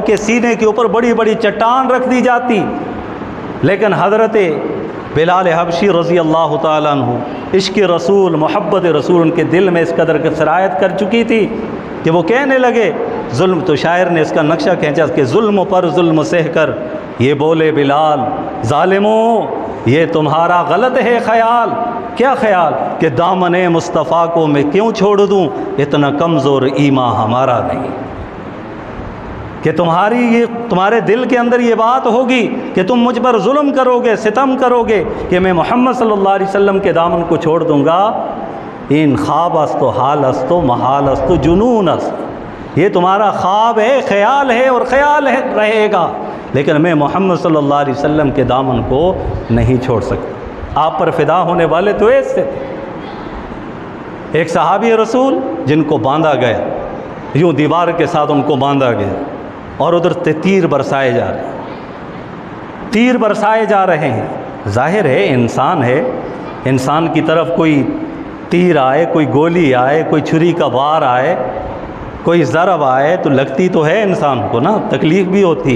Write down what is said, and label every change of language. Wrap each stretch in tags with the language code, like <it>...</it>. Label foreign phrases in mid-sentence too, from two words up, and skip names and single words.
<ur>کے سینے کے اوپر بڑی بڑی چٹان رکھ دی جاتی، لیکن حضرت بلال حبشی رضی اللہ تعالیٰ عنہ عشق رسول، محبت رسول ان کے دل میں اس قدر کی سرایت کر چکی تھی کہ وہ کہنے لگے ظلم، تو شاعر نے اس کا نقشہ کھینچا کہ ظلم پر ظلم سہ کر یہ بولے بلال، ظالموں یہ تمہارا غلط ہے خیال، کیا خیال کہ دامن مصطفیٰ کو میں کیوں چھوڑ دوں، اتنا کمزور ایمان ہمارا نہیں، کہ تمہارے دل کے اندر یہ بات ہوگی کہ تم مجھ پر ظلم کرو گے، ستم کرو گے کہ میں محمد</ur> <ar>صلی اللہ علیہ وسلم</ar> <ur>کے دامن کو چھوڑ دوں گا،</ur> <fa>ان خواب است و حال است و محال است و جنون است،</fa> <ur>یہ تمہارا خواب ہے، خیال ہے اور خیال رہے گا، لیکن میں محمد</ur> <ar>صلی اللہ علیہ وسلم</ar> <ur>کے دامن کو نہیں چھوڑ سکتا۔ آپ پر فدا ہونے والے تو ایسے ایک صحابی رسول جن کو باندھا گیا، یوں دیوار کے ساتھ ان کو باندھا گیا، اور ادھر تیر برسائے جا رہے ہیں، تیر برسائے جا رہے ہیں، ظاہر ہے انسان ہے، انسان کی طرف کوئی تیر آئے، کوئی گولی آئے، کوئی چھری کا وار آئے، کوئی ضرب آئے تو لگتی تو ہے انسان کو نا، تکلیف بھی ہوتی ہے۔</ur>